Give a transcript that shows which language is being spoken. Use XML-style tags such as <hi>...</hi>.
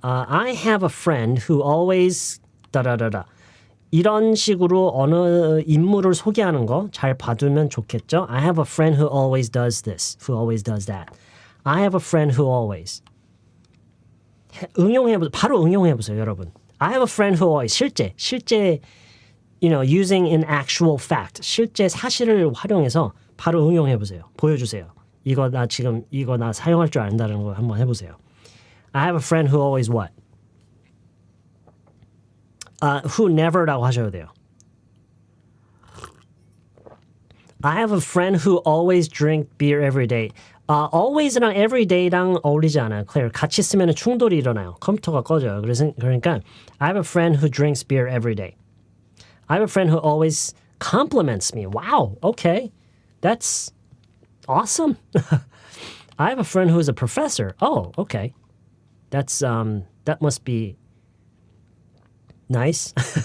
<en>I have a friend who always 다다다다.</en> <ko>이런 식으로 어느 인물을 소개하는 거 잘 봐두면 좋겠죠?</ko> <en>I have a friend who always does this, who always does that. I have a friend who always.</en> <ko>바로 응용해보세요, 여러분.</ko> <en>I have a friend who always. 실제, using an actual fact.</en> <ko>실제 사실을 활용해서 바로 응용해보세요. 보여주세요. 이거 나 사용할 줄 안다는 거 한번 해보세요.</ko> <en>I have a friend who always what? Who never</en> <ko>라고 하셔도 돼요.</ko> <en>I have a friend who always drink beer every day.</en> <ko>Always랑 everyday랑 어울리지 않아요. Claire, 같이 쓰면 충돌이 일어나요. 컴퓨터가 꺼져요. 그러니까</ko> <en>I have a friend who drinks beer every day. I have a friend who always compliments me. Wow, okay. That's awesome. I have a friend who is a professor. Oh, okay. That must be nice.</en>